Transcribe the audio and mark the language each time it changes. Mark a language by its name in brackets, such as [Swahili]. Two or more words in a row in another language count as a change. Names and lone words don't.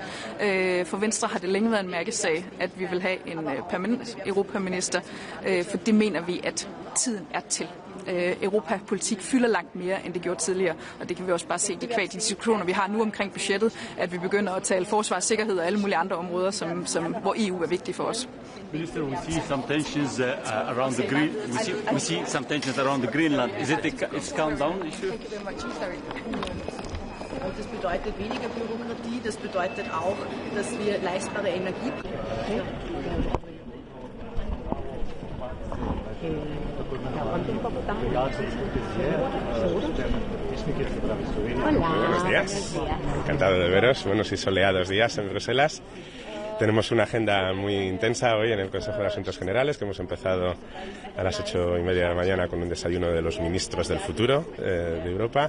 [Danish] For Venstre har det længe været en mærkesag, at vi vil have en permanent europaminister, for det mener vi, at tiden er til. Europapolitik fylder langt mere, end det gjorde tidligere, og det kan vi også bare se i de diskussioner, vi har nu omkring budgettet, at vi begynder at tale forsvar, sikkerhed og alle mulige andre områder, hvor EU er vigtigt for os. [English] Minister, we see some tensions around the green. We see some tensions around the Greenland. Is it a countdown issue? [German] Und das bedeutet weniger Bürokratie, das bedeutet auch, dass wir leistbare Energie. [Spanish] Buenos días, encantado de veros, buenos y soleados días en Bruselas. Tenemos una agenda muy intensa hoy en el Consejo de Asuntos Generales, que hemos empezado a las 8:30 de la mañana con un desayuno de los ministros del futuro de Europa.